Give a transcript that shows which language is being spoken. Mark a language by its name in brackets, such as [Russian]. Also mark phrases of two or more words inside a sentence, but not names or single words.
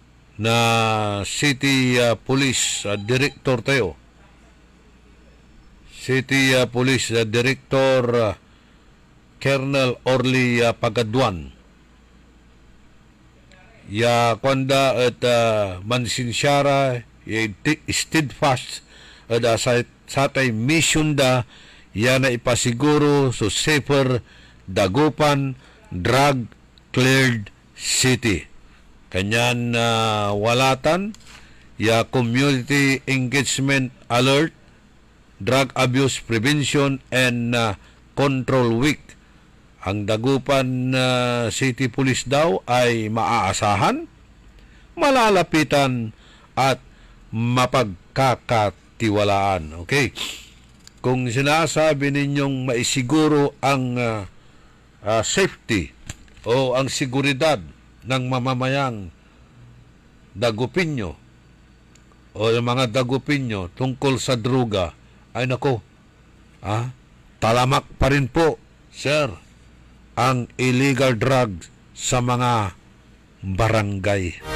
[Pangasinan] na [English] city police director [Pangasinan] tayo City Police Director Colonel Orly Pagaduan. Ya kwanda at mansinsyara steadfast at satay mission da ya na ipasiguro so [English] safer dagupan drug cleared city. [Pangasinan] Kanyan walatan ya [English] community engagement alert, drug abuse prevention and control week. [Filipino] Ang Dagupan City Police daw ay maaasahan, malalapitan at mapagkakatiwalaan. Okay? Kung sinasabi ninyong maisiguro ang safety o ang seguridad ng mamamayang Dagupinyo o yung mga Dagupinyo tungkol sa droga, ay nako, talamak pa rin po, sir, ang [English] illegal drugs [Filipino] sa mga barangay.